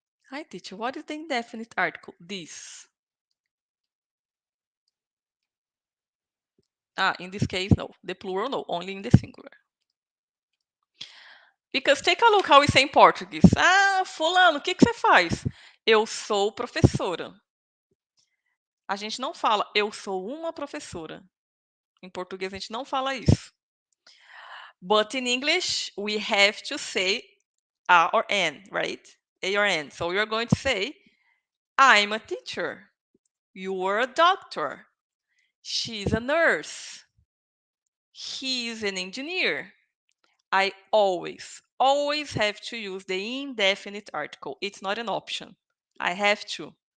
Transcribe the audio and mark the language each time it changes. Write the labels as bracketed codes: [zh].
[en] Hi, teacher. What is the indefinite article? This. In this case, no. The plural, no. Only in the singular. Because take a look how we say in Portuguese. [pt] Fulano, o que você faz? Eu sou professora. A gente não fala eu sou uma professora. Em português a gente não fala isso. [en] But in English, we have to say A or N, right? A or N. So you're going to say, I'm a teacher. You're a doctor. She's a nurse. He's an engineer. I always have to use the indefinite article. It's not an option. I have to.